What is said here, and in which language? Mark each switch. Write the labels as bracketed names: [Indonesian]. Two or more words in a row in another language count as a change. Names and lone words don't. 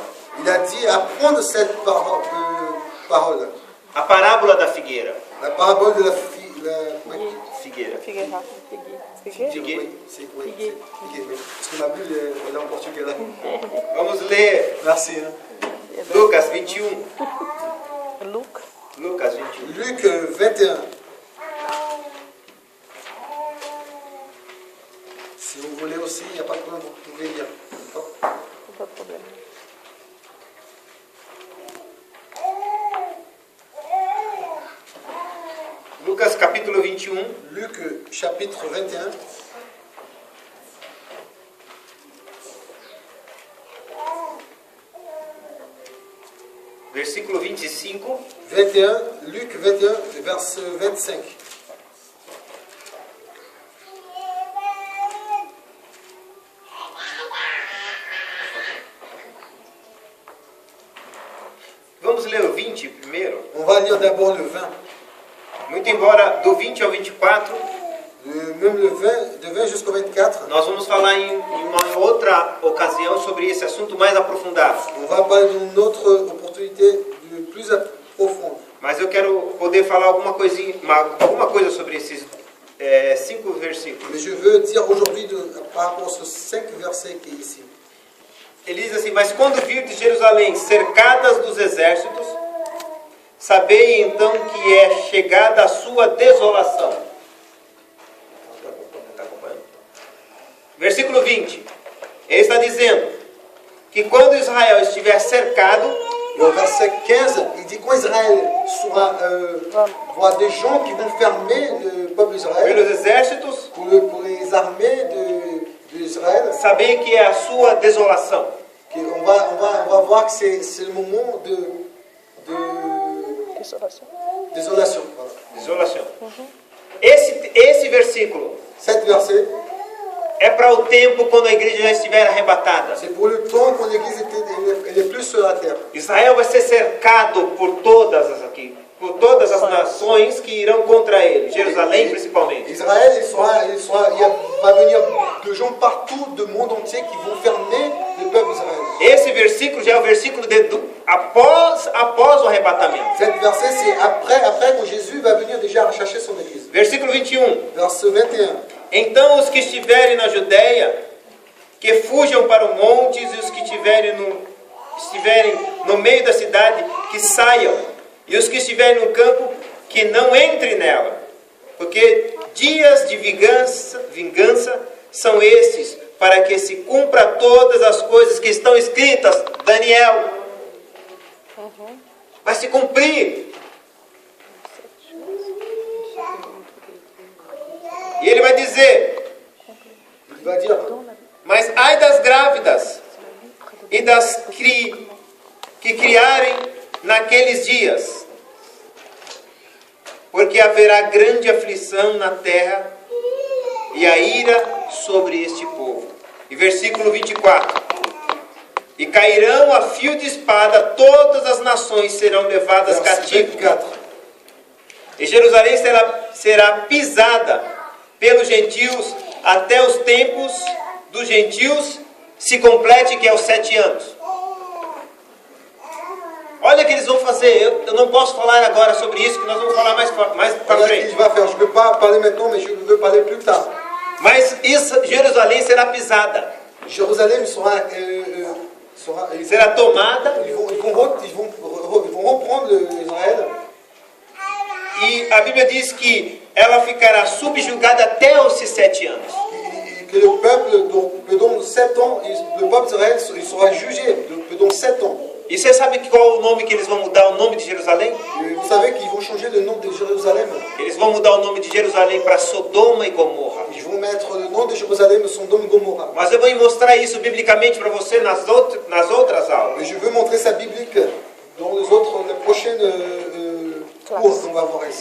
[French] Il a dit apprendre cette parole. [Portuguese] A parábola da figueira. [French] La parabole de la Figueira. Figueira. Figueira. Parce que ma Bible elle est en portugais là. [Portuguese] Vamos ler [French] Merci. Hein. [Portuguese] Lucas 21. Luke. Lucas 21. [French] Luc 21. Si vous voulez aussi, il n'y a pas de problème, vous pouvez lire. Pas de problème. [Portuguese] Lucas capítulo 21. [French] Luc chapitre 21. [Portuguese] Versículo 25. [French] 21, Luc 21, verset 25. [Portuguese] Vamos ler o 20 primeiro. [French] On va lire d'abord le 20. [Portuguese] Muito embora do 20 ao 24, [French] Même le 20, de 20 jusqu'au 24. [Portuguese] nós vamos falar em uma outra ocasião sobre esse assunto mais aprofundado. [French] On va parler d'une autre opportunité plus profonde. [Portuguese] Mas eu quero poder falar alguma coisa sobre esses 5 versículos. [French] Mais je veux dire aujourd'hui par rapport à ces 5 versets qui est ici. [Portuguese] Ele diz assim, mas quando virdes Jerusalém cercadas dos exércitos, sabei então que é chegada a sua desolação. Tá acompanhando? Versículo 20. Ele está dizendo que quando Israel estiver cercado, [French] Et au verset 15, il dit quand Israël voit des gens qui vont fermer le peuple d'Israël [Portuguese] pelos exércitos, [French] pour les armées d'Israël, [Portuguese] sabei que é a sua desolação. [French] on va voir que c'est le moment de Restauration. désolation. Voilà. [Portuguese] Desolação. Esse versículo [French] Cet verset, [Portuguese] é para o tempo quando a igreja já estiver arrebatada. [French] c'est pour le temps quand l'Église elle est plus sur la terre. [Portuguese] Israel vai ser cercado por todas as nações que irão contra ele, Jerusalém principalmente. [French] Israël, va venir de gens partout du monde entier qui vont fermer le peuple d'Israël. [Portuguese] Esse versículo já é o versículo após o arrebatamento. [French] Cet verset, c'est après que Jésus va venir déjà chercher son église. [Portuguese] Versículo 21. [French] Verset 21. [Portuguese] Então os que estiverem na Judéia, que fujam para os montes, e os que estiverem no meio da cidade, que saiam, e os que estiverem no campo, que não entrem nela, porque dias de vingança são estes, para que se cumpra todas as coisas que estão escritas. Daniel, vai se cumprir. E ele vai dizer: [French] Il va dire, [Portuguese] mas ai das grávidas e das que criarem naqueles dias, porque haverá grande aflição na terra e a ira sobre este povo. E versículo 24: e cairão a fio de espada, todas as nações serão levadas [French] verset [Portuguese] cativas, [French] 24. [Portuguese] e Jerusalém será pisada pelos gentios, até os tempos dos gentios se complete, que é os 7 anos. Olha o que eles vão fazer. Eu não posso falar agora sobre isso, que nós vamos falar mais para [French] Voilà ce [Portuguese] frente. [French] qu'il va faire. Je ne peux pas parler maintenant, mais je veux parler plus tard. [Portuguese] Mas Jerusalém será pisada, [French] Jérusalem [Portuguese] será tomada, [French] ils vont reprendre Israël. [Portuguese] e a Bíblia diz que ela ficará subjugada até os 7 anos. [French] Que le peuple, pendant 7 ans, le peuple d'Israël, il sera jugé pendant 7 ans. [Portuguese] E você sabe qual é o nome que eles vão mudar, o nome de Jerusalém? [French] Et vous savez qu'ils vont changer le nom de Jérusalem. [Portuguese] Eles vão mudar o nome de Jerusalém para Sodoma e Gomorra. [French] Ils vont mettre le nom de Jérusalem Sodome et Gomorrah. [Portuguese] Mas eu vou mostrar isso biblicamente para você nas outras aulas. [French] Et je veux montrer ça biblique dans les prochaines cours qu'on va voir ici.